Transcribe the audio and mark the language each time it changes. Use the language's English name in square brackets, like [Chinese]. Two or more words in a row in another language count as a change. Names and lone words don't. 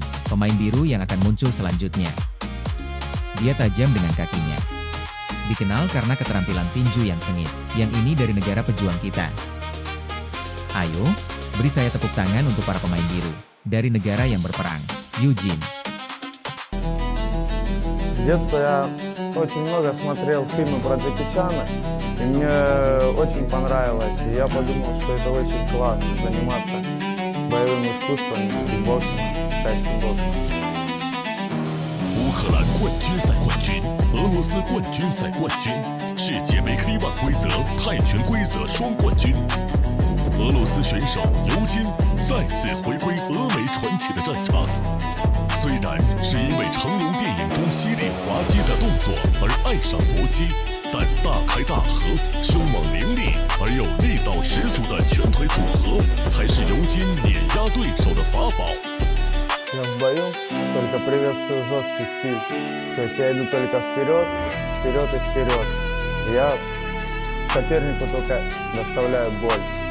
[Indonesian] Pemain biru yang akan muncul selanjutnya. Dia tajam dengan kakinya. Dikenal karena keterampilan tinju yang sengit. Yang ini dari negara pejuang kita. Ayo, beri saya tepuk tangan untuk para pemain biru. Dari negara yang berperang, Eugene. [Russian] Очень много смотрел фильмы про Джеки Чана, и мне очень понравилось. И я подумал, что это очень классно заниматься боевым искусством, кикбоксингом, тайским боксом. [Chinese] 乌克兰冠军赛冠军，俄罗斯冠军赛冠军，世界杯 K1 规则、泰拳规则双冠军。俄罗斯选手尤金再次回归俄美传奇的战场。虽然是因为成龙电影中犀利滑稽的动作而爱上搏击，但大开大合、凶猛凌厉而又力道十足的拳腿组合，才是尤金碾压对手的法宝。 [Russian] Я в бою только приветствую жесткий стиль. То есть я иду только вперед, вперед и вперед. Я сопернику только доставляю боль.